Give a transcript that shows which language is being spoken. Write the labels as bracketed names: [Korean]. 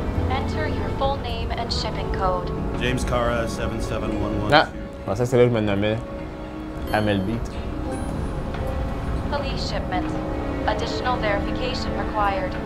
[English] Enter your full name and shipping code. James Cara, 77112. [French] Ah, je pensais que c'est là que je me nommais Amel Beat. [English] Police shipment. Additional verification required.